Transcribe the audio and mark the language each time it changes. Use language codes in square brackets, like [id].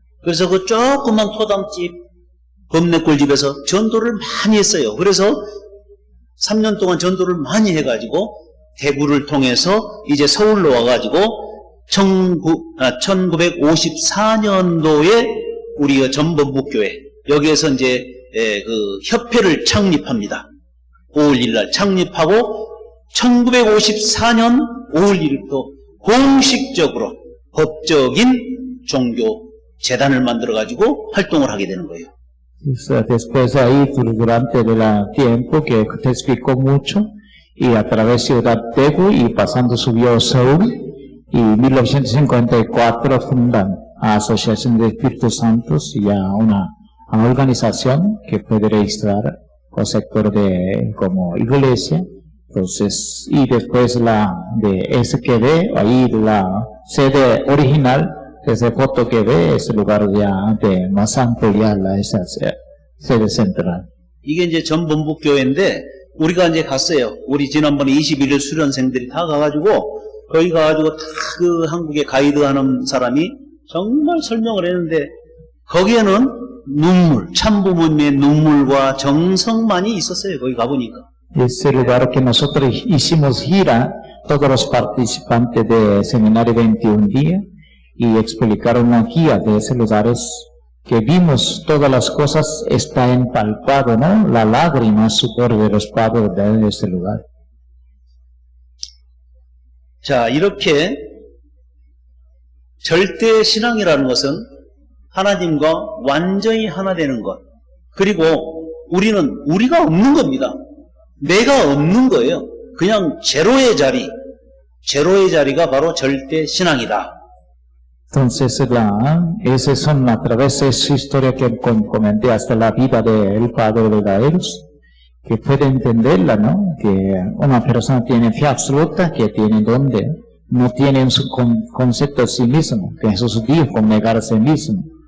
[ko] 그래서 그 조그만 토담집 범내골집에서 전도를 많이 했어요. 그래서 3년 동안 전도를 많이 해가지고 대구를 통해서 이제 서울로 와가지고 1954년도에 우리가 전범북교회 여기에서 이제 그 협회를 창립합니다. 5월 1일 창립하고 1954년 5월 1일부터 공식적으로 법적인 종교 재단을 만들어 가지고 활동을 하게 되는 거예요. [es] Después de ahí, durante el tiempo que te explicó mucho, y a través de Ciudad Daegu y pasando subió a Seúl, y en 1954 fundan a Asociación de Espíritus Santos, y a una organización que puede registrar el sector de como iglesia. Entonces, y después de SQD, ahí la sede original, ese foto que ve es el lugar ya de más ampliar esa sede central. [ko] 이게 이제 전범북교회인데 우리가 이제 갔어요. 우리 지난번에 21일 수련생들이 다 가가지고 거기 가가지고 다 그 한국에 가이드하는 사람이 정말 설명을 했는데 거기에는 눈물, 참부모님의 눈물과 정성만이 있었어요. 거기 가보니까. [es] Ese lugar que nosotros hicimos gira, todos los participantes de Seminario 21 días, y explicaron una guía de ese lugar, que vimos todas las cosas, está empalpado, ¿no? La lágrima, sudor de los padres de ese lugar. [ko] 자, 이렇게 절대 신앙이라는 것은 하나님과 완전히 하나 되는 것. 그리고 우리는 우리가 없는 겁니다. 내가 없는 거예요. 그냥 제로의 자리가 바로 절대 신앙이다. [es] Entonces, esas son a través de esa historia que comenté hasta la vida del padre verdaderos, que puede entenderla, ¿no? Que una persona tiene fe absoluta, que tiene donde, no tiene un concepto de sí mismo, que Jesús dijo negar a sí mismo.